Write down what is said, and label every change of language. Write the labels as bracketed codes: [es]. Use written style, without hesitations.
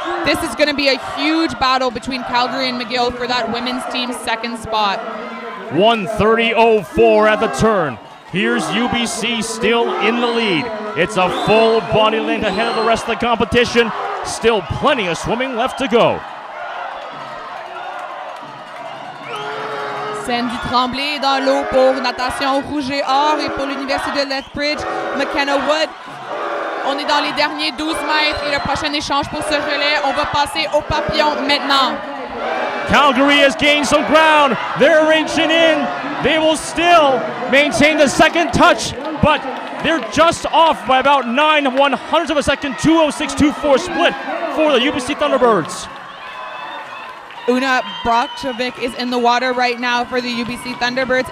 [en] This is going to be a huge battle between Calgary and McGill for that women's team's second spot. 1:30.04 at the turn. Here's UBC still in the lead. It's a full body length ahead of the rest of the competition. Still plenty of swimming left to go. [fr] Sandy Tremblay dans l'eau pour natation rouge et or et pour l'Université de Lethbridge, McKenna Wood. On est dans les derniers 12 mètres et le prochain échange pour ce relais. On va passer au papillon maintenant. [en] Calgary has gained some ground. They're inching in. They will still maintain the second touch, but they're just off by about 9/100 of a second. 2:06.24 split for the UBC Thunderbirds. Una Brokjovic is in the water right now for the UBC Thunderbirds.